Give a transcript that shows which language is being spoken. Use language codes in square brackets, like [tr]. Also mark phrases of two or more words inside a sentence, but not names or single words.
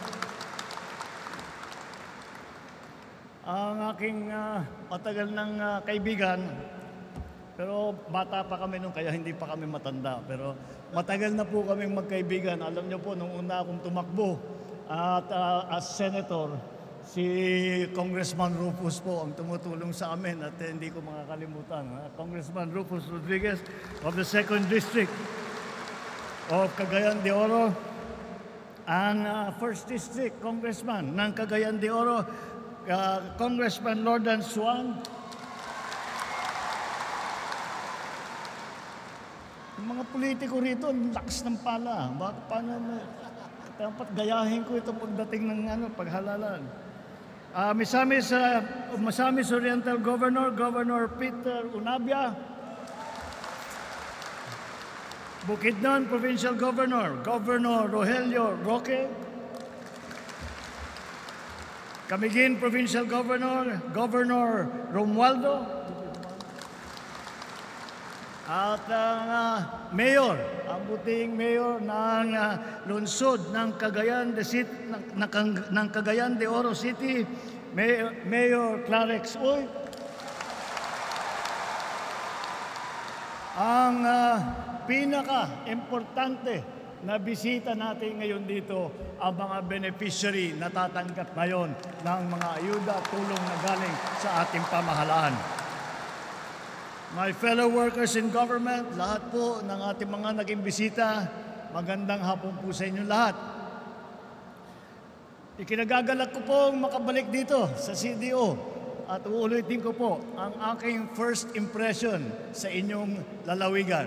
[tl] Ang aking matagal ng kaibigan, pero bata pa kami nung kaya hindi pa kami matanda. Pero matagal na po kaming magkaibigan. Alam niyo po, nung una akong tumakbo at [en] as senator, [tl] si Congressman Rufus po ang tumutulong sa amin at hindi ko makakalimutan. Congressman Rufus Rodriguez [en] of the 2nd District of Cagayan de Oro, [tl] ang [en] 1st District Congressman [tl] ng Cagayan de Oro, Congressman Lordan Suan. Yung mga politiko rito, lakas ng pala. Paano dapat gayahin ko ito pagdating ng paghalalan. Misamis Oriental Governor Peter Unabia. Bukidnon Provincial Governor Rogelio Roque. Camiguin Provincial Governor Romualdo. At ang mayor, ang buting mayor ng lungsod ng Cagayan de Oro City, Mayor Clarex Uy. Ang pinaka-importante na bisita natin ngayon dito, ang mga beneficiary na tatanggap ngayon ng mga ayuda at tulong na galing sa ating pamahalaan. [en] my fellow workers in government, [tl] lahat po ng ating mga naging bisita, magandang hapon po sa inyo lahat. Ikinagagalak ko pong makabalik dito sa CDO at uulitin ko po ang aking [en] first impression [tl] sa inyong lalawigan.